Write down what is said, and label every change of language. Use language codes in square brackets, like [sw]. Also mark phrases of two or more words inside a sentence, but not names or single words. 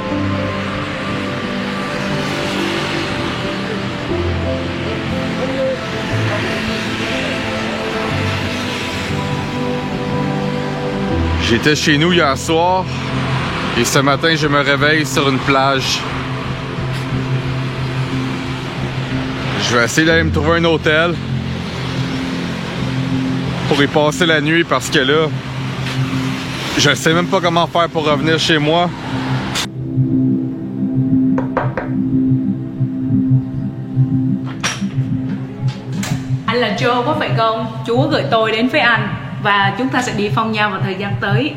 [fr] J'étais chez nous hier soir et ce matin je me réveille sur une plage. Je vais essayer d'aller me trouver un hôtel pour y passer la nuit parce que là, je sais même pas comment faire pour revenir chez moi. [vi] Anh là Joe có phải không? Chúa gửi tôi đến với anh và chúng ta sẽ đi Phong Nha vào thời gian tới.